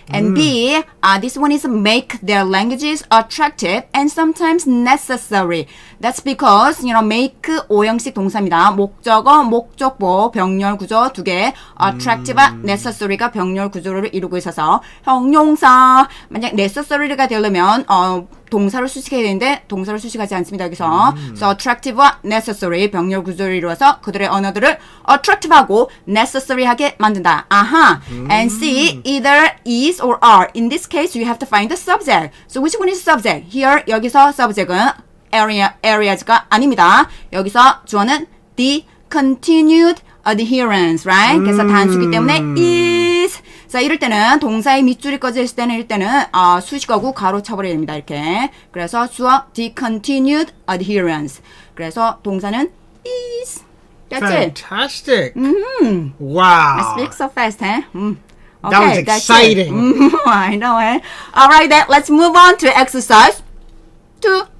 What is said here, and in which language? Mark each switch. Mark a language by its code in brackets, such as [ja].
[en] And B, this one is make their languages attractive and sometimes necessary. That's because, make [ko] 오형식 동사입니다. 목적어, 목적보, 병렬 구조 2개. attractive, necessary가 병렬 구조를 이루고 있어서 형용사. 만약 necessary가 되려면 동사를 수식해야 되는데 동사를 수식하지 않습니다. 여기서. So attractive와 necessary 병렬 구조를 이루어서 그들의 언어들을 attractive하고 necessary하게 만든다. [en] 아하. And C, either is or are. In this case, you have to find the subject. So which one is subject? Here, [ko] 여기서 subject은 areas가 아닙니다. 여기서 주어는 the continued adherence, right? 그래서 단수기 때문에 is. 자, 이럴 때는 동사의 밑줄이 꺼져 있을 때는 수식어구 가로 쳐버려야 됩니다. 이렇게. 그래서 주어 the continued adherence. 그래서 동사는 is. [en] That's Fantastic. it. Wow. I speak so fast, huh? Okay, that was exciting. I know, eh? All right, then let's move on to exercise 2.